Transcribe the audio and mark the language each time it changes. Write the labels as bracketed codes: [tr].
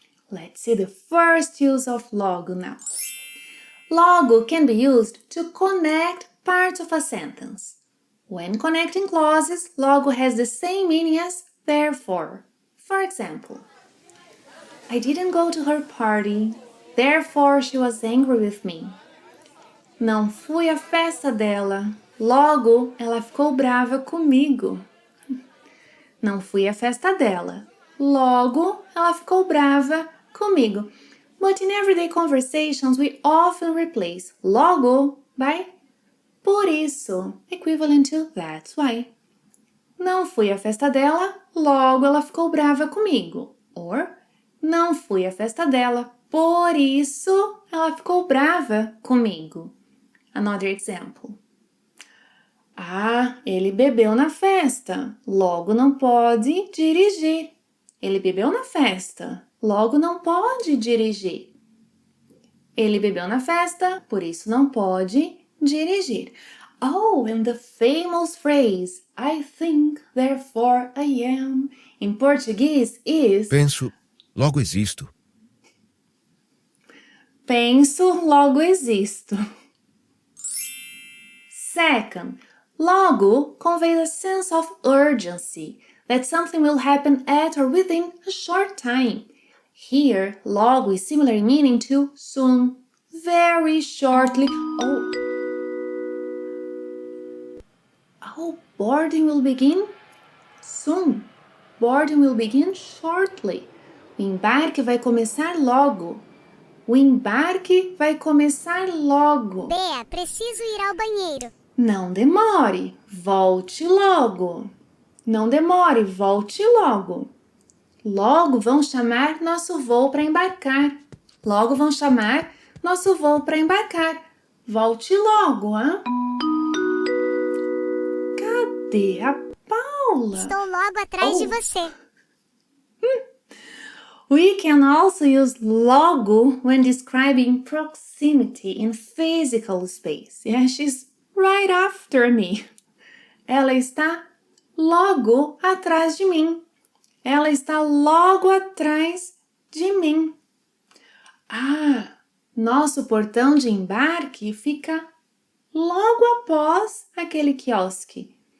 [en] Let's see the first use of logo now. Logo can be used to connect parts of a sentence. When connecting clauses, logo has the same meaning as therefore. For example, I didn't go to her party, therefore she was angry with me. [pt] Não fui à festa dela, logo ela ficou brava comigo. Não fui à festa dela, logo ela ficou brava comigo. [en] But in everyday conversations, we often replace logo by por isso, equivalent to that's why. [pt] Não fui à festa dela, logo ela ficou brava comigo. Or, não fui à festa dela, por isso ela ficou brava comigo. [en] Another example. [pt] Ah, ele bebeu na festa, logo não pode dirigir. Ele bebeu na festa, logo não pode dirigir. Ele bebeu na festa, por isso não pode dirigir. [en] Oh, and the famous phrase, I think, therefore I am, in Portuguese is [pt] Penso, logo existo. penso, logo existo. [en] Second, logo conveys a sense of urgency, that something will happen at or within a short time. Here, logo is similar in meaning to soon, very shortly. Oh, boarding will begin soon. Boarding will begin shortly. [pt] O embarque vai começar logo. O embarque vai começar logo. Bea, preciso ir ao banheiro. Não demore, volte logo. Não demore, volte logo. Logo vão chamar nosso voo para embarcar. Logo vão chamar nosso voo para embarcar. Volte logo, hein? Cadê a Paula? Estou logo atrás de você. [en] We can also use logo when describing proximity in physical space. Yeah, she's right after me. [pt] Ela está logo atrás de mim. Ela está logo atrás de mim. Ah, nosso portão de embarque fica logo após aquele quiosque.